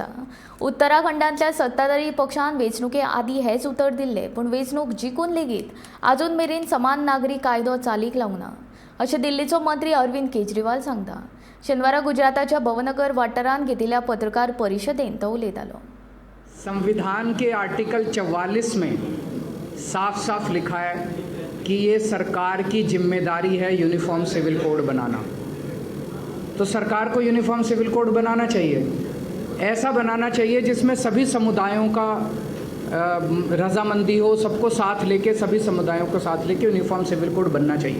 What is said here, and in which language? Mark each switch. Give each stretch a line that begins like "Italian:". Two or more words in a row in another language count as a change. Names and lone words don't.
Konkani: उत्तराखंडांतल्या सत्ताधारी पक्षान वेंचणुके आदीं हेच उतर दिल्लें, पूण वेंचणूक जिखून लेगीत आजून मेरेन समान नागरी कायदो चालीक लावना, अशें दिल्लीचो मंत्री अरविंद केजरीवाल सांगता। शेनवारा गुजराताच्या भवनगर वाठारांत घेतिल्ल्या पत्रकार परिशदेंत तो उलयतालो।
Hindi: संविधान के आर्टिकल 44 में साफ साफ लिखा है कि ये सरकार की जिम्मेदारी है
English: Uniform Civil Code
Hindi: बनाना। तो सरकार को
English: Uniform Civil Code
Hindi: बनाना चाहिए, ऐसा बनाना चाहिए जिसमें सभी समुदायों का रजामंदी हो, सबको साथ लेके, सभी समुदायों को साथ लेके
English: Uniform Civil Code
Hindi: बनना चाहिए।